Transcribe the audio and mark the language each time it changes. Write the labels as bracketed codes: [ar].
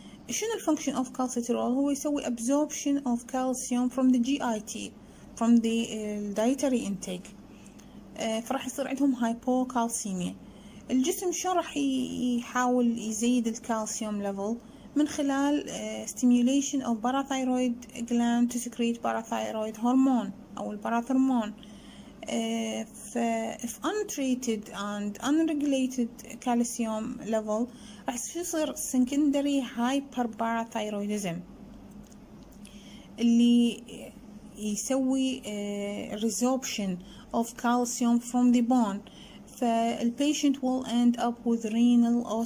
[ar] شنو الفانكشن [en] of calcitriol؟ [ar] هو يسوي [en] absorption of calcium from the GIT from the dietary intake. [ar] فراح يصير عندهم hypocalcemia. الجسم شو راح يحاول يزيد الكالسيوم level؟ من خلال [en] stimulation of parathyroid gland to secrete parathyroid hormone [ar] أو الباراثرمون. [en] if untreated and unregulated calcium level [ar] راح يصير [en] secondary hyperparathyroidism [ar] اللي يسوي [en] resorption of calcium from the bone، فالpatient will end up with renal